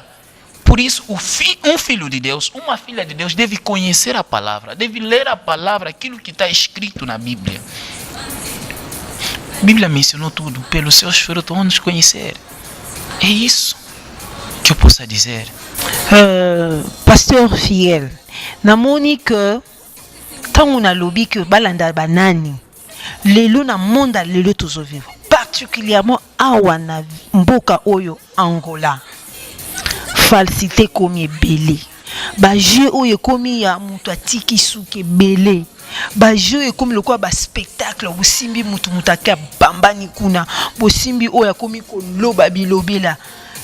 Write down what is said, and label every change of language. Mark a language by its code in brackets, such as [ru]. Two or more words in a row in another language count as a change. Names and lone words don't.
[pt] Por isso, um filho de Deus, uma filha de Deus, deve conhecer a palavra, deve ler a palavra, aquilo que está escrito na Bíblia. A Bíblia mencionou tudo, pelos seus frutos vão nos conhecer. É isso que eu posso dizer. [ln] Pasteur fiel, namoni que tango na lobi que balanda banani lelo na monde lelo tozo [fr] vivre, particulièrement [ln] awa na mboka oyo Angola, falsité komi ebele, ba jeu oyo komi ya mutu atiki suki ebele, ba jeu ekomi lokwa ba spectacle bosimbi mutu mutaka bambani kuna bosimbi oyo komi koloba bilobela.